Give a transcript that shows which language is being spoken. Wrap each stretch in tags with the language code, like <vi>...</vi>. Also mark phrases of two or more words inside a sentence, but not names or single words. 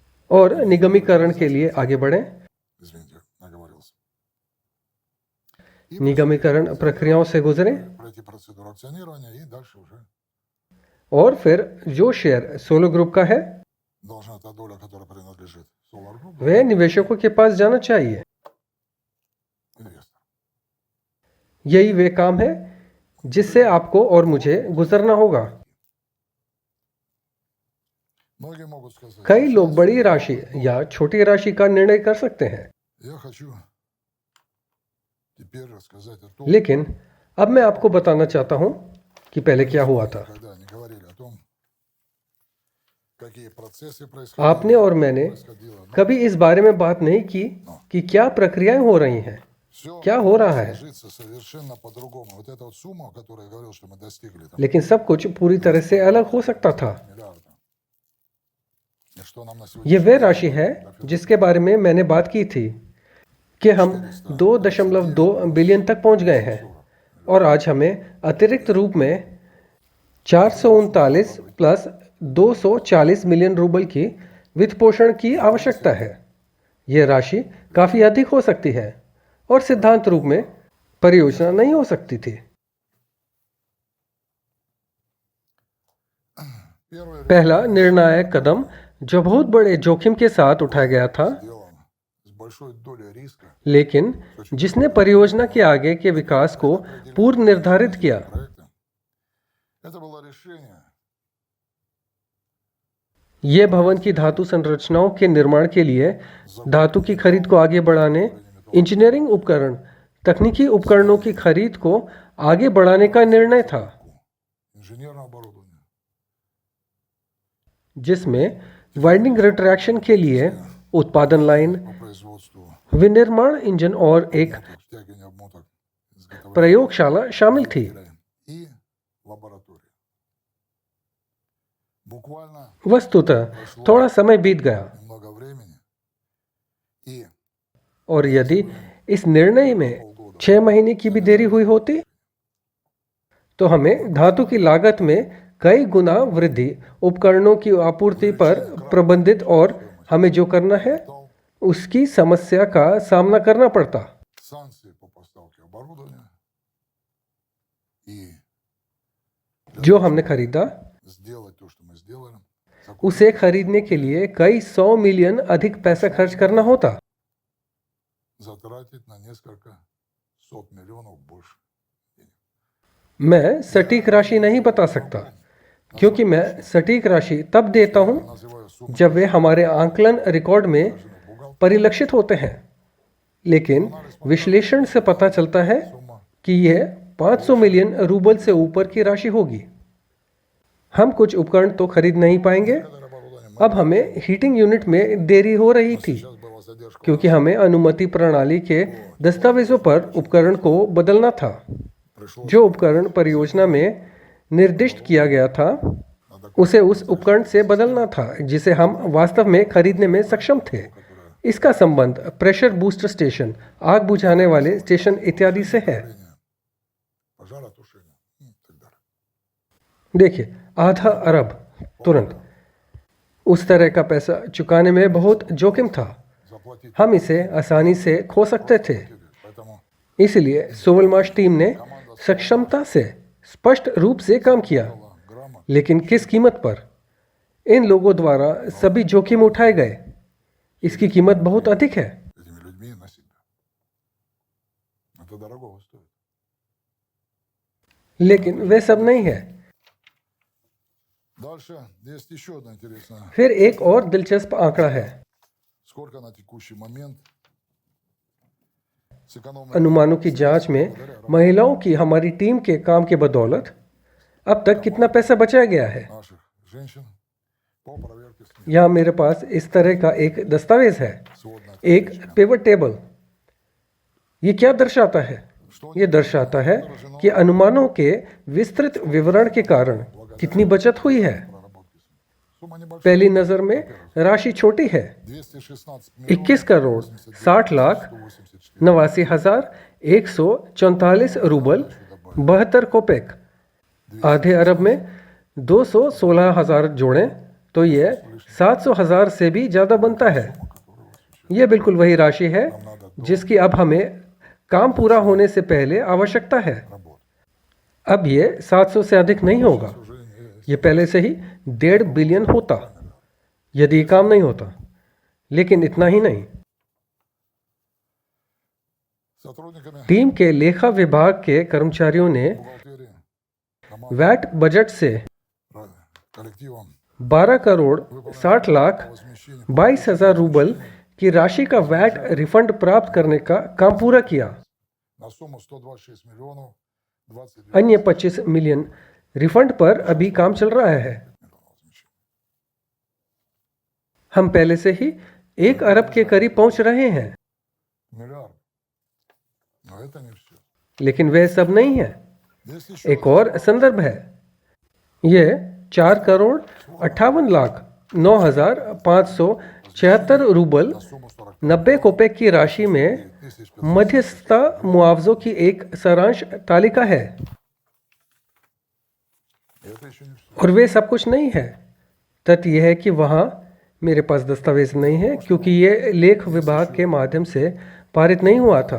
<hi>और निगमीकरण के लिए आगे बढ़ें।</hi> <ru>Извините, наговорился.</ru> <hi>निगमीकरण प्रक्रियाओं से गुजरें</hi> <ru>Пройти процедуру акционирования и дальше уже</ru> <hi>और फिर जो शेयर सोलो ग्रुप का है</hi> <ru>должна та доля, которая принадлежит Solar Group,</ru> <hi>वह निवेशकों के पास जाना चाहिए।</hi> <ru>инвестор.</ru> <hi>यही वे काम है जिससे आपको और मुझे गुजरना होगा।</hi> <ru>Многие могут сказать,</ru> <hi>कई लोग बड़ी राशि या छोटी राशि का निर्णय कर सकते हैं,</hi> <ru>я хочу теперь рассказать о том,</ru> <hi>लेकिन अब मैं आपको बताना चाहता हूं कि पहले क्या हुआ था।</hi> <ru>когда они говорили о том, какие процессы</ru> <hi>आपने और मैंने</hi> <ru>происходило. Но</ru> <hi>कभी इस बारे में बात नहीं की कि क्या प्रक्रियाएं हो रही हैं,</hi> <ru>все</ru> <hi>क्या हो रहा है,</hi> <ru>сложится совершенно по-другому. Вот эта вот сумма, которую я говорил, что мы достигли, там,</ru> <hi>लेकिन सब कुछ पूरी तरह से अलग हो सकता था।</hi> <ru>миллиарда. И что нам на</ru> <hi>ये</hi> <ru>сегодня</ru> <hi>वह राशि है जिसके बारे में मैंने बात की थी कि हम 2.2 बिलियन तक पहुंच गए हैं और आज हमें अतिरिक्त रूप में 439 प्लस 240 मिलियन रूबल की वित्त पोषण की आवश्यकता है। यह राशि काफी अधिक हो सकती है और सिद्धांत रूप में परियोजना नहीं हो सकती थी।</hi> <ru>первый</ru> <hi>पहला निर्णायक कदम जो बहुत बड़े जोखिम के साथ उठाया गया था,</hi> <ru>сделан с большой долей риска</ru> <hi>लेकिन जिसने परियोजना के आगे के विकास को पूर्व निर्धारित किया,</hi> <ru>проекта, это было решение</ru> <hi>यह भवन की धातु संरचनाओं के निर्माण के लिए धातु की खरीद को आगे बढ़ाने, इंजीनियरिंग उपकरण, तकनीकी उपकरणों की खरीद को आगे बढ़ाने का निर्णय था,</hi> <ru>инженерного оборудования,</ru> <hi>जिसमें</hi> <en>winding retraction</en> <hi>के लिए उत्पादन लाइन,</hi> <ru>по производству</ru> <hi>विनिर्माण इंजन और एक</hi> <ru>обмоток, втягивания обмоток, изготовления</ru> <hi>प्रयोगशाला शामिल थी।</hi> <ru>и лаборатория. Буквально</ru> <hi>वस्तुतः थोड़ा समय बीत गया</hi> <ru>немного времени и</ru> <hi>और यदि इस निर्णय में 6 महीने की भी देरी हुई होती तो हमें धातु की लागत में कई गुना वृद्धि, उपकरणों की आपूर्ति पर प्रबंधित और हमें जो करना है उसकी समस्या का सामना करना पड़ता।</hi> <ru>санкции по поставке оборудования и</ru> <hi>जो हमने खरीदा</hi> <ru>сделать то, что мы сделали,</ru> <hi>उसे खरीदने के लिए कई 100 मिलियन अधिक पैसा खर्च करना होता।</hi> <ru>затратить на несколько сот миллионов больше.</ru> <hi>मैं सटीक राशि नहीं बता सकता क्योंकि मैं सटीक राशि तब देता हूं</hi> <ru>Называю сумму</ru> <hi>जब वे हमारे आंकलन रिकॉर्ड में परिलक्षित होते हैं, लेकिन विश्लेषण से पता चलता है कि यह 500 मिलियन रूबल से ऊपर की राशि होगी। हम कुछ उपकरण तो खरीद नहीं पाएंगे।</hi> <ru>оборудование.</ru> <hi>अब हमें</hi> <en>heating unit</en> <hi>में देरी हो रही थी</hi> <ru>Сейчас была задержка.</ru> <hi>क्योंकि हमें अनुमति प्रणाली के दस्तावेजों पर उपकरण को बदलना था।</hi> <ru>Пришло</ru> <hi>जो उपकरण परियोजना में निर्दिष्ट किया गया था उसे उस उपकरण से बदलना था जिसे हम वास्तव में खरीदने में सक्षम थे। इसका संबंध</hi> <en>pressure booster station,</en> <hi>आग बुझाने वाले स्टेशन इत्यादि से है।</hi> <ru>пожаротушения и так далее.</ru> <hi>देखिए, आधा अरब तुरंत उस तरह का पैसा चुकाने में बहुत जोखिम था।</hi> <ru>платить.</ru> <hi>हम इसे आसानी से खो सकते थे।</hi> <ru>Поэтому</ru> <hi>इसलिए सोवलमाश टीम ने सक्षमता से स्पष्ट रूप से काम किया,</hi> <ru>грамотно</ru> <hi>लेकिन किस कीमत पर? इन लोगों द्वारा सभी जोखिम उठाए गए। इसकी कीमत बहुत अधिक है।</hi> <ru>этими людьми на себя. Это дорого стоит.</ru> <hi>लेकिन वे सब नहीं है।</hi> <ru>Дальше есть еще одна интересная.</ru> <hi>फिर एक और दिलचस्प आंकड़ा है।</hi> <ru>Сколько на текущий момент сэкономили</ru> <hi>अनुमानों की जांच में महिलाओं की हमारी टीम के काम के बदौलत अब तक कितना पैसा बचाया गया है।</hi> <ru>наших женщин по проверке СНИ.</ru> <hi>यहाँ मेरे पास इस तरह का एक दस्तावेज है,</hi> <ru>Сводная</ru> <hi>एक</hi> <en>pivot table.</en> <hi>ये क्या दर्शाता है? ये दर्शाता है कि अनुमानों के विस्तृत विवरण के कारण कितनी बचत हुई है।</hi> <ru>проработки СНИ. Сумма небольшая.</ru> <hi>पहली नज़र में राशि छोटी है, 216 21 करोड़ 60 लाख 89,144 रूबल 72 कोपेक। आधे अरब में 216,000 जोड़ें तो ये 700,000 से भी ज़्यादा बनता है। यह बिल्कुल वही राशि है जिसकी अब हमें काम पूरा होने से पहले आवश्यकता है।</hi> <ru>работ.</ru> <hi>अब ये 700 से अधिक नहीं होगा।</hi> <ru>Уже</ru> <hi>ये पहले से ही 1.5 बिलियन होता यदि ये काम नहीं होता। लेकिन इतना ही नहीं,</hi> <ru>сотрудниками</ru> <hi>टीम के लेखा विभाग के कर्मचारियों ने</hi> <ru>бухгалтерии, команды,</ru> <hi>वैट बजट से</hi> <ru>коллективом</ru> <hi>12 करोड़ 60 लाख</hi> <ru>возмещения</ru> <hi>22,000 रूबल की राशि का वैट रिफंड प्राप्त करने का काम पूरा किया।</hi> <ru>на сумму 126 миллионов 22</ru> <hi>अन्य 25 मिलियन रिफंड पर अभी काम चल रहा है।</hi> <ru>возмещения.</ru> <hi>हम पहले से ही 1 अरब के करीब पहुंच रहे हैं।</hi> <ru>Миллиард. Но это не все.</ru> <hi>लेकिन वह सब नहीं है।</hi> <ru>Есть еще</ru> <hi>एक और संदर्भ है। यह 4 करोड़ 58 लाख 9,576 रूबल</hi> <ru>на сумму 40</ru> <hi>90 कोपेक की राशि में</hi> <ru>тысяч.</ru> <hi>मध्यस्थता मुआवजों की एक सारांश तालिका है।</hi> <ru>Это еще не все.</ru> <hi>और वे सब कुछ नहीं है। तथ्य यह है कि वहाँ मेरे पास दस्तावेज नहीं है क्योंकि ये लेख विभाग के माध्यम से पारित नहीं हुआ था</hi>